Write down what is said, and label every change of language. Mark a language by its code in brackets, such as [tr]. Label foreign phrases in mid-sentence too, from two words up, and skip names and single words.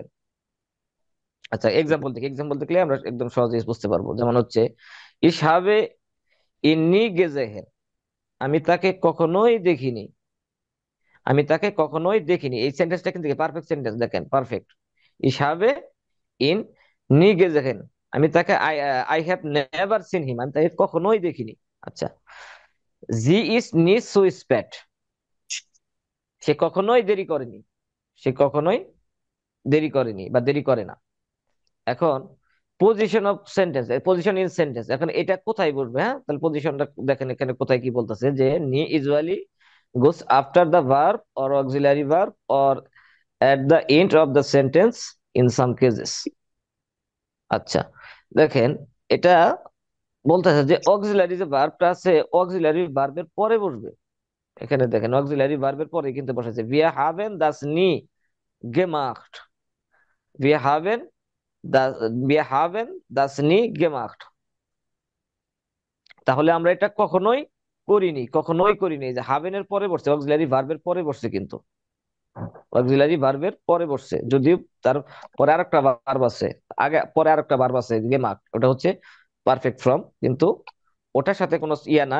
[bn] আচ্ছা, এক্সাম্পল দেখলে আমরা একদম সহজে বুঝতে পারবো। যেমন হচ্ছে [de] ich habe ihn nie gesehen, [bn] আমি তাকে কখনোই দেখিনি, আমি তাকে কখনোই দেখিনি। এই সেন্টেন্সটা কিন্তু পারফেক্ট সেন্টেন্স, দেখেন পারফেক্ট। [de] ich habe ihn nie gesehen, [bn] আমি তাকে [en] I have never seen him, [bn] আমি তাকে কখনোই দেখিনি। আচ্ছা, [de] sie ist nie zu spät, [bn] সে কখনোই দেরি করেনি, সে কখনোই দেরি করেনি বা দেরি করে না। এখন [en] position of sentence, position in sentence, [bn] এখন এটা কোথায় বলবে? হ্যাঁ, তাহলে পজিশনটা দেখেন এখানে কোথায় কি বলতেছে, যে নি [en] usually goes after the verb or auxiliary verb or at the end of the sentence in some cases. [bn] আচ্ছা, দেখেন এটা বলতেছে যে অক্সিলারি যে ভার্বটা আছে অক্সিলারি ভার্বের পরে বসবে। এখানে দেখেন অক্সিলারি ভার্বের পরে কিন্তু বসেছে [de] wir haben das nie gemacht, wir haben wir haben das nie gemacht। [bn] তাহলে আমরা এটা কখনোই করিনি, কখনোই করিনি। যে হাভেনের পরে বসছে, অক্সিলারি ভার্বের পরে বসছে, কিন্তু অক্সিলারি ভার্বের পরে বসছে, যদিও তার পরে আরেকটা ভার্ব আছে, আগে পরে আরেকটা ভার্ব আছে gemacht, ওটা হচ্ছে [en] perfect form, [bn] কিন্তু ওটার সাথে কোনো ইয়া নাই।